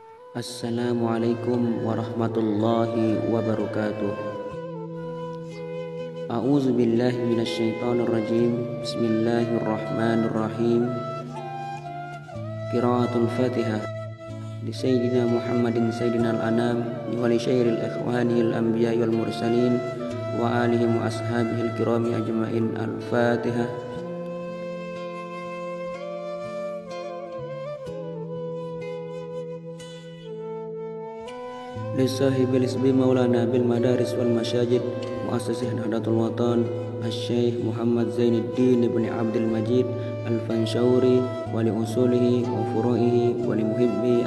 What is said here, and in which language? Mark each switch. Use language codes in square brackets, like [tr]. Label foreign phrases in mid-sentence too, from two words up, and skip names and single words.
[ar] السلام عليكم ورحمة الله وبركاته. أعوذ بالله من الشيطان الرجيم. بسم الله الرحمن الرحيم. قراءة الفاتحة لسيدنا محمد سيدنا الأنام ولسائر إخوانه الأنبياء والمرسلين وآلهم وأصحابه الكرام أجمعين. الفاتحة. لصاحب الإسب مولانا بالمدارس والمساجد مؤسسه نهضة الوطن الشيخ محمد زين الدين ابن عبد المجيد الفنشوري ولأصوله وفروعه ولمحبي.